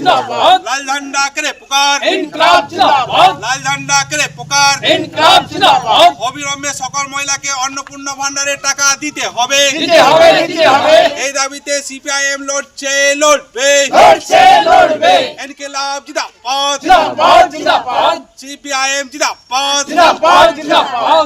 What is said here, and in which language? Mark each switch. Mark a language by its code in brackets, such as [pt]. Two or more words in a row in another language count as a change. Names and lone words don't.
[hi] जिंदाबाद लाल झंडा करे पुकार इनकलाब जिंदाबाद लाल झंडा करे पुकार इनकलाब जिंदाबाद [bn] অবিলম্বে সকল মহিলাকে অন্নপূর্ণা ভান্ডারের টাকা দিতে হবে এই দাবিতে সিপিআইএম লড়ছে লড়বে ইনকিলাব জিন্দাবাদ [hi] जिंदाबाद [bn] সিপিআইএম জিন্দাবাদ [hi] जिंदाबाद